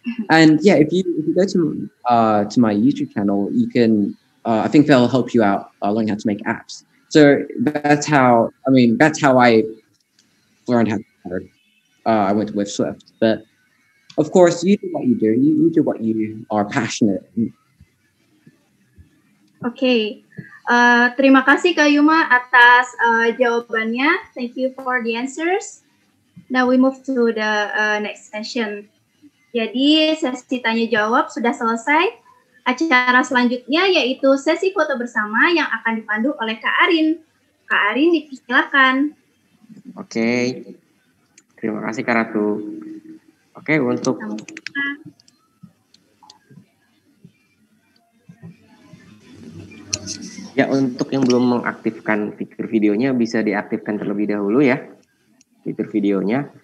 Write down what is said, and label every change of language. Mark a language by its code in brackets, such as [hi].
[en] And yeah, if you go to my YouTube channel, you can I think they'll help you out learning how to make apps. So that's how I learned how to code. I went with Swift, but of course you do what you do. You do what you are passionate in. Okay. [id] Terima kasih Kak Yuma atas jawabannya. [en] Thank you for the answers. Now we move to the next session. [id] Jadi sesi tanya jawab sudah selesai. Acara selanjutnya yaitu sesi foto bersama yang akan dipandu oleh Kak Arin. Kak Arin, dipersilakan. Oke, terima kasih Kak Ratu. Oke, untuk untuk yang belum mengaktifkan fitur videonya bisa diaktifkan terlebih dahulu ya fitur videonya.